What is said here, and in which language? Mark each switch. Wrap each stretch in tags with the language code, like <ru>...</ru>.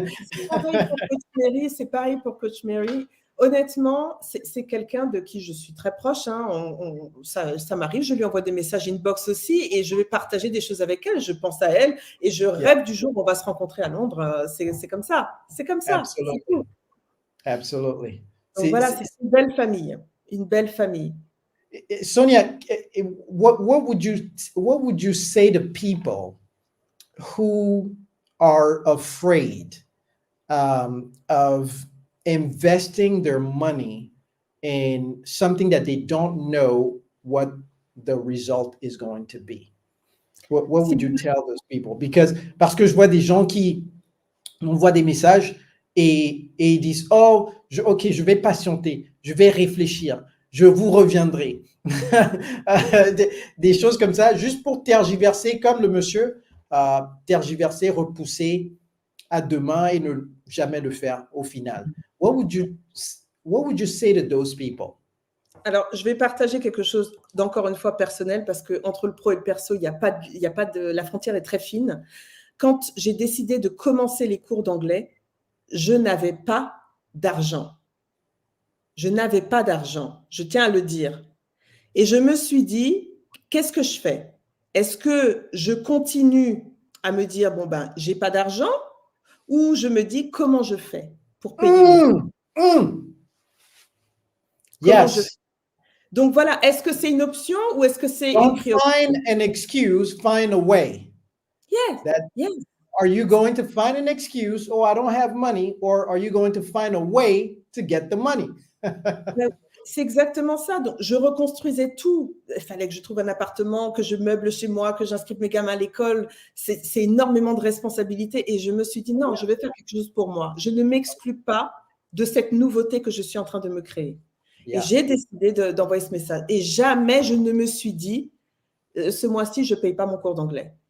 <fr>C'est pareil pour Coach Mary, c'est pareil pour Coach Mary. Honnêtement, c'est quelqu'un de qui je suis très proche. Hein. Ça m'arrive, je lui envoie des messages inbox aussi et je vais partager des choses avec elle. Je pense à elle et je rêve du jour où on va se rencontrer à Londres. C'est comme ça. C'est comme ça.</fr> <en>Absolutely.</en> <fr>C'est tout.</fr> <en>Absolutely.</en> <fr>Donc voilà, c'est une belle famille. Une belle famille.</fr> <en>Sonia, what would you say to people who are afraid of investing their money in something that they don't know what the result is going to be? What would you tell those people?</en> <fr>Parce que je vois des gens qui m'envoient des messages et ils disent « Oh, ok, je vais patienter, je vais réfléchir, je vous reviendrai. » Des choses comme ça, juste pour tergiverser, comme le monsieur, tergiverser, repousser à demain et ne jamais le faire au final.</fr> <en>What would you say to those people?</en> <fr>Alors, je vais partager quelque chose d'encore une fois personnel parce qu'entre le pro et le perso, il y a pas de, la frontière est très fine. Quand j'ai décidé de commencer les cours d'anglais, je n'avais pas d'argent. Je n'avais pas d'argent, je tiens à le dire. Et je me suis dit, qu'est-ce que je fais? Est-ce que je continue à me dire, bon ben, j'ai pas d'argent, ou je me dis, comment je fais pour payer</fr> <en>Yes.</en> <fr>Donc voilà, est-ce que c'est une option ou est-ce que c'est</fr> <en>Don't</en> <fr>une priorité?</fr> <en>find an excuse, find a way. Yes, yes. Are you going to find an excuse, oh, I don't have money, or are you going to find a way to get the money?</en> <fr>C'est exactement ça. Donc, je reconstruisais tout. Il fallait que je trouve un appartement, que je meuble chez moi, que j'inscrive mes gamins à l'école. C'est énormément de responsabilités. Et je me suis dit, non, je vais faire quelque chose pour moi. Je ne m'exclus pas de cette nouveauté que je suis en train de me créer. Et j'ai décidé d'envoyer ce message. Et jamais je ne me suis dit, ce mois-ci, je ne paye pas mon cours d'anglais.</fr>